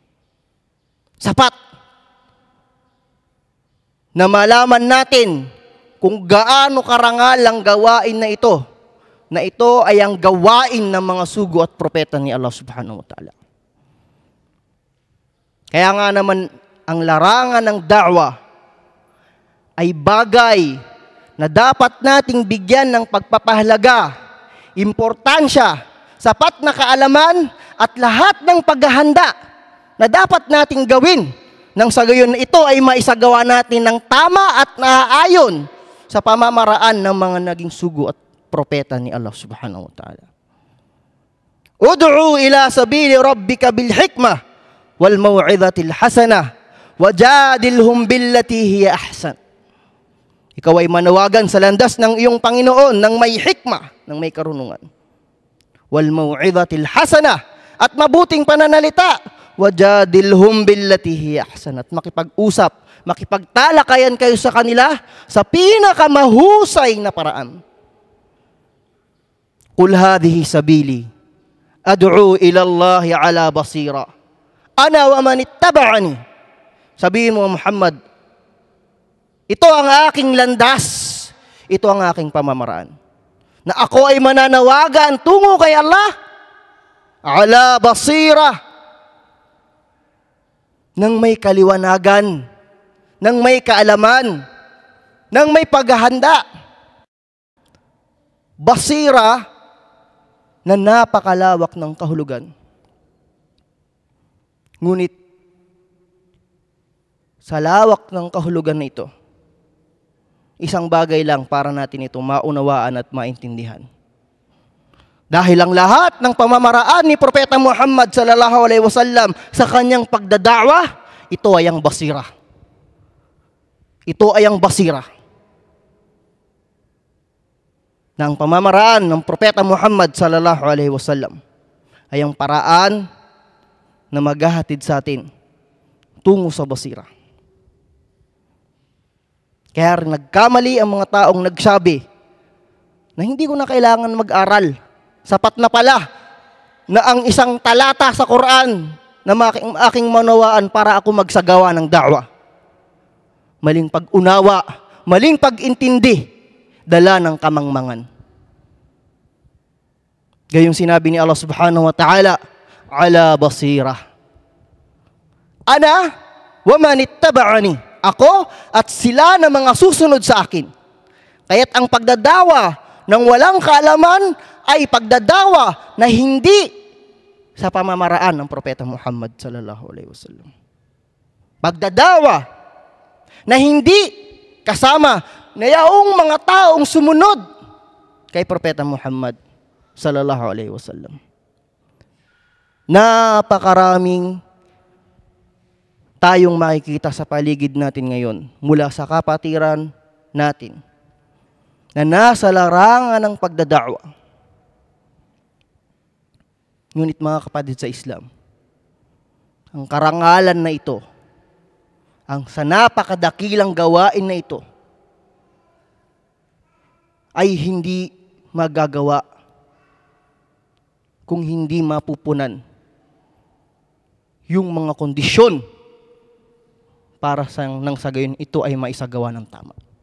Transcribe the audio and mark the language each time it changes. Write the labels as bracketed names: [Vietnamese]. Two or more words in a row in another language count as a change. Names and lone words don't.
[Filipino] Sapat na malaman natin kung gaano karangal ang gawain na ito ay ang gawain ng mga sugo at propeta ni Allah [Arabic] سبحانه وتعالى. [Filipino] Kaya nga naman, ang larangan ng da'wah ay bagay na dapat nating bigyan ng pagpapahalaga, importansya, sapat na kaalaman at lahat ng paghahanda na dapat nating gawin nang sa gayon ito ay maisagawa natin ng tama at naaayon sa pamamaraan ng mga naging sugo at propeta ni Allah [Arabic] سبحانه وتعالى. ادع إلى سبيل ربك بالحكمة والموعظة الحسنة وجادلهم بالتي هي أحسن. [Filipino] Ikaw ay manawagan sa landas ng iyong Panginoon ng may hikmah, ng may karunungan. [Arabic] والموعظة الحسنة, [Filipino] at mabuting pananalita. [Arabic] وجادلهم بالتي هي أحسن, [Filipino] at makipag-usap, makipagtalakayan kayo sa kanila sa pinakamahusay na paraan. [Arabic] قل هذه سبيلي أدعو إلى الله على بصيرة أنا ومن اتبعني. [Filipino] Sabihin mo, Muhammad, ito ang aking landas, ito ang aking pamamaraan, na ako ay mananawagan tungo kay Allah [Arabic] على بصيرة, [Filipino] nang may kaliwanagan, nang may kaalaman, nang may paghahanda. Basira na napakalawak ng kahulugan. Ngunit sa lawak ng kahulugan na ito, isang bagay lang para natin ito maunawaan at maintindihan. Dahil ang lahat ng pamamaraan ni Propeta Muhammad [Arabic] صلى الله عليه وسلم [Filipino] sa kanyang pagdada'wa, ito ay ang basira. Ito ay ang basira. Ng pamamaraan ng Propeta Muhammad [Arabic] صلى الله عليه وسلم [Filipino] ay ang paraan na maghahatid sa atin tungo sa basira. Kaya nagkamali ang mga taong nagsabi na hindi ko na kailangan mag-aral. Sapat na pala na ang isang talata sa Quran na aking manawaan para ako magsagawa ng da'wa. Maling pag-unawa, maling pag-intindi, dala ng kamangmangan. Gayong sinabi ni Allah [Arabic] سبحانه وتعالى, على بصيرة. أنا ومن اتبعني. [Filipino] Ako at sila na mga susunod sa akin. Kaya't ang pagdadawa ng walang kaalaman ay pagdadawa na hindi sa pamamaraan ng Propeta Muhammad [Arabic] صلى الله عليه وسلم. [Filipino] Pagdadawa na hindi kasama na yaong mga taong sumunod kay Propeta Muhammad [Arabic] صلى الله عليه وسلم. [Filipino] Napakaraming tayong makikita sa paligid natin ngayon mula sa kapatiran natin na nasa larangan ng pagdada'wa. Ngunit mga kapatid sa Islam, ang karangalan na ito, ang sa napakadakilang gawain na ito, ay hindi magagawa kung hindi mapupunan yung mga kondisyon para nang sa gayon ito ay maisagawa ng tama.